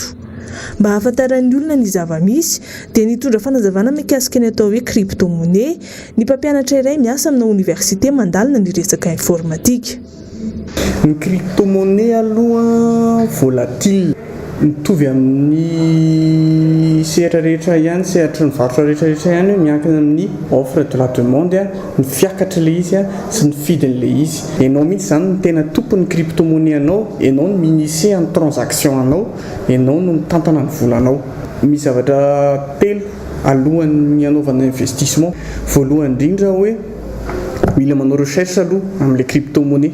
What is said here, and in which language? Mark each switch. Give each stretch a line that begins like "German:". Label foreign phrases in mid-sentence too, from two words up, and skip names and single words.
Malagasy: Mba hahafantaran'ny olona ny zava-misy dia nitondra fanazavana mikasika ny atao hoe crypto-monnaie ny mpampianatra iray miasa amina université mandalina ny resaka informatika. Ny crypto-monnaie aloha volatile mitovy amin'ny sehatra rehetra ihany, sehatra ny varotra rehetra ihany miankina amin'ny
French: offre de la demande,
Malagasy: ny fiakatra le izy sy ny fidiny le izy. Enao mihitsy zany ny tena tompon'ny crypto-monnaie anao, enao no minise ny transaction anao, enao no mitantana ny volanao. Misy zavatra telo alohan'ny anaovana investissement. Voalohany indrindra hoe mila manao recherche aloha amin'ilay crypto-monnaie.